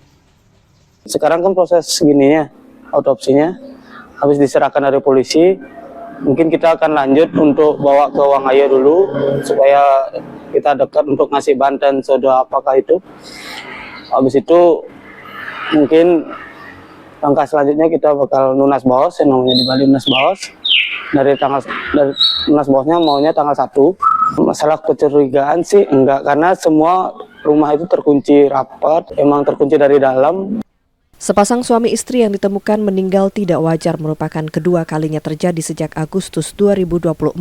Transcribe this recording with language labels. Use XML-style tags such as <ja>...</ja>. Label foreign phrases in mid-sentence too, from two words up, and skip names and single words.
<id>Sekarang kan proses gininya, autopsinya, habis diserahkan dari polisi, mungkin kita akan lanjut untuk bawa ke Wangaya dulu, supaya kita dekat untuk ngasih bantuan sudah apakah itu. Habis itu mungkin langkah selanjutnya kita bakal</id> <ban>nunas baos,</ban> <id>yang namanya di Bali</id> <ban>nunas baos.</ban> <id>Dari lunas bosnya maunya tanggal 1. Masalah kecurigaan sih enggak, karena semua rumah itu terkunci rapat, emang terkunci dari dalam. Sepasang suami istri yang ditemukan meninggal tidak wajar merupakan kedua kalinya terjadi sejak Agustus 2024.</id>